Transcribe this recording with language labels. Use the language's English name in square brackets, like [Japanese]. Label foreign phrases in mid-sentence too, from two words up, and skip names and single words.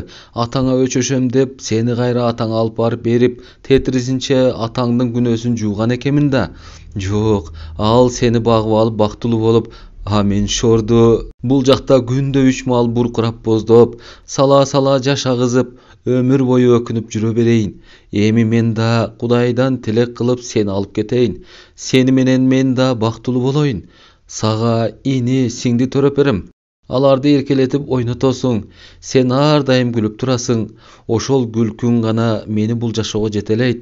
[Kyrgyz] Атаңа өчөшөм деп сени кайра атаңа алып барып берип, тетрисинче атаңдын күнөөсүн жууган экенмин да. Жок, ал сени багып алып бактылуу болуп, а мен шорду бул жакта күндө 3 маал буркурап боздоп, сала жаш агызып, өмүр бою өкүнүп жүрө берейин. Эми мен да Кудайдан тилек кылып сени алып кетейин. Сени менен мен да бактылуу болоюн. Сага ини, сиңди төрөп берем. Аларды эркелетип ойнотосуң. Сен ар дайым күлүп турасың. Ошол күлкүң гана мени бул жашоого жетелейт.